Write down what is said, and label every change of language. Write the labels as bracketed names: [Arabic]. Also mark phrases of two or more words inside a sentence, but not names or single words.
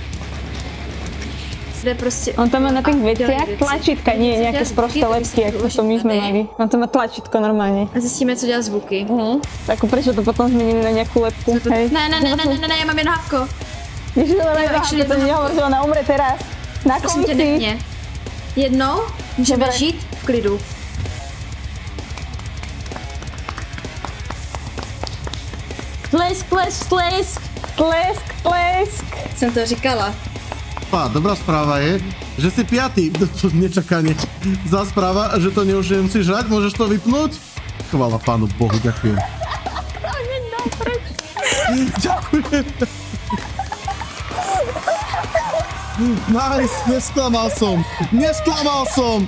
[Slovak] Kde proste... On tam má na tých veciach tlačítka, nie nejaké sprosté lepky, ako to my sme mali. On tam má tlačítko normálne. [Czech] A zjistíme, co dělá zvuky. [Slovak] Tak prečo to potom zmenili na nejakú lepku, hej? [Czech] Ne, já mám jedno hapko. [Slovak] Ježiš, ale actually to nehovor, že ona umre teraz. Na [Czech] Prosím tě, [Slovak] konci. [Czech] nech mě. Jednou můžeme [Slovak] Dobre. [Czech] žít v klidu. Tlesk, tlesk, tlesk. Tlesk, tlesk. Jsem to říkala. [Slovak] Dobrá správa je, že si piatý. To nečakanie. Zlá správa, že to už nemusíš hrať, môžeš to vypnúť? Chvála Pánu Bohu, ďakujem. Ďakujem. Nice, nesklamal som.